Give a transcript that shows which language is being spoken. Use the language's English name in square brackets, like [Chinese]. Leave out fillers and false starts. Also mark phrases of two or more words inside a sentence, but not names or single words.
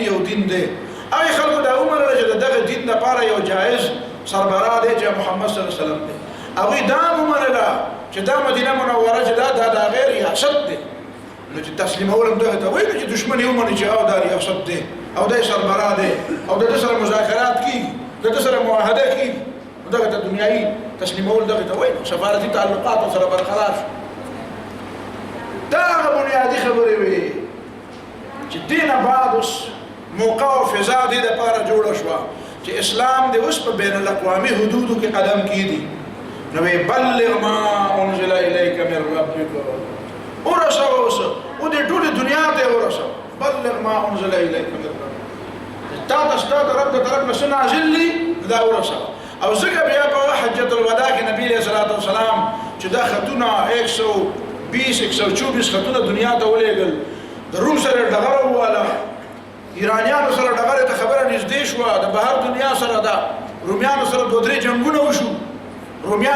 [Pashto] یو دین دی هغې خلکو دا ومنله چې د دغه دین دپاره یو جایز سربراہ دی چې محمد [Arabic] صلی الله علیه وسلم [Pashto] دی هغوی دا ومنله چې دا مدینه منوره چې دا د هغې ریاست دی نو چې تسلیمول هم دغه ته وایي نو چې دښمن یې ومني چې او دا ریاست دی او دی سربراہ دی او د ده سره مذاکرات کېږي د ده سره معاهده کېږي نو دغه ته دنیایي تسلیمول دغه ته وایي سفارتي تعلقات ورسره برقرار شو دا هغه بنیادي خبرې وې چې دې نه بعد اوس موقع او فضا دې دپاره جوړه شوه چې اسلام دې اوس په بین الاقوامي حدودو کې قدم کېږي نو [Arabic] بلغ ما انزل الیک من ربک [Pashto] ورسوه اوس او دې ټولې دنیا ته یې ورسوه [Arabic] بلغ ما انزل الیک من ربک [Pashto] تا ته ستا د رب د طرف نه څه نازل دي دا ورسوه او ځکه بیا په حجة الوداع کې نبی [Arabic] علیه الصلاة والسلام [Pashto] چې دا خطونه 120-124 خطونه دنیا ته ولېږل د روم سره ډغره وواله ایرانیانو سره ډغرې ته خبره نږدې شوه د بهر دنیا سره ده رومیانو سره 2-3 جنګونه وشو رومیان